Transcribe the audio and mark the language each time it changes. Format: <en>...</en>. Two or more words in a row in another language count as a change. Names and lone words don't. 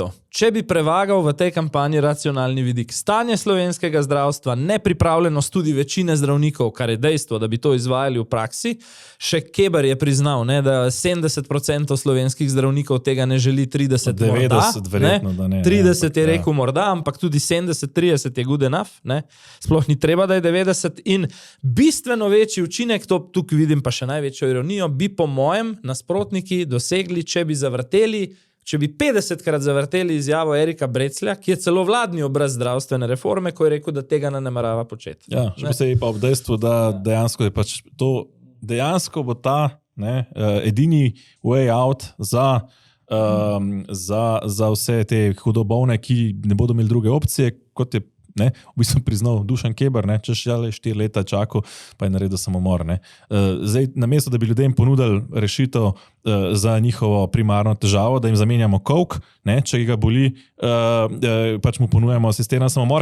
<sl>Če bi prevagal v tej kampanji racionalni vidik stanje slovenskega zdravstva, nepripravljenost tudi večine zdravnikov, kar je dejstvo, da bi to izvajali v praksi, še Keber je priznal, da 70% slovenskih zdravnikov tega ne želi, 30 morda. 90 verjetno, da ne. 30 je rekel morda, ampak tudi 70-30 je</sl> <en>good enough.</en> <sl>Sploh ni treba, da je 90. In bistveno večji učinek, to tukaj vidim pa še največjo ironijo, bi po mojem nasprotniki dosegli, če bi zavrteli, če bi 50krat zavrteli izjavo Erika Breclja, ki je celo vladni obraz zdravstvene reforme, ko je rekel, da tega ne namerava početi. Ja, še posebej pa ob dejstvu, da dejansko je pač to, dejansko bo ta edini</sl> <en>way out</en> <sl>za vse te hudobovne, ki ne bodo imeli druge opcije, kot je v bistvu priznal Dušan Keber, češ 4 leta čakal, pa je naredil samomor. Zdaj, namesto, da bi ljudem ponudili rešitev za njihovo primarno težavo, da jim zamenjamo kolk, če ga boli, pač mu ponujemo asistiran samomor,</sl>